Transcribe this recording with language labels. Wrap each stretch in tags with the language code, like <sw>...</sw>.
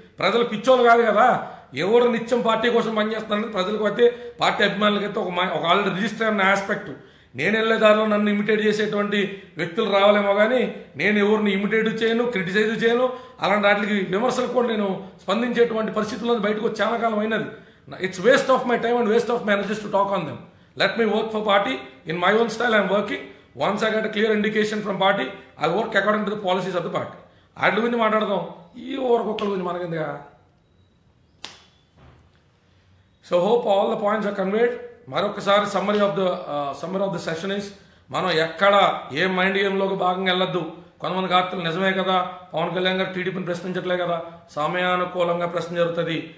<te>ప్రజలు పిచ్చోళ్ళు కాదు కదా, ఎవరు నిత్యం పార్టీ కోసం పనిచేస్తున్నారని ప్రజలకు అయితే పార్టీ అభిమానులకైతే ఒక ఆల్రెడీ రిజిస్టర్ అన్న ఆస్పెక్ట్. నేను వెళ్ళే దారిలో నన్ను ఇమిటేట్ చేసేటువంటి వ్యక్తులు రావాలేమో కానీ నేను ఎవరిని ఇమిటేట్ చేయను, క్రిటిసైజ్ చేయను. అలాంటి వాటికి విమర్శలు కూడా నేను స్పందించేటువంటి పరిస్థితుల్లో బయటకు వచ్చి చాలా కాలం అయినది.</te> <en>It's waste of my time and waste of my energies to talk on them. Let me work for party in my own style. I'm working. Once I get a clear indication from party, I'll work according to the policies of the party.</en> <te>వాటి గురించి మాట్లాడదాం, ఈ ఓరకొక్కల గురించి మనకిందిగా.</te> <en>So hope all the points are conveyed.</en> <te>మరొకసారి</te> <en>summary of the session is,</en> <te>మనం ఎక్కడ ఏ mind గేమ్లోకి భాగంగా వెళ్ళొద్దు. కొంతమంది కార్తలు నిజమే కదా, పవన్ కళ్యాణ్ గారు టీడీపీని ప్రశ్నించట్లే కదా, సమయానుకూలంగా ప్రశ్న జరుగుతుంది.</te>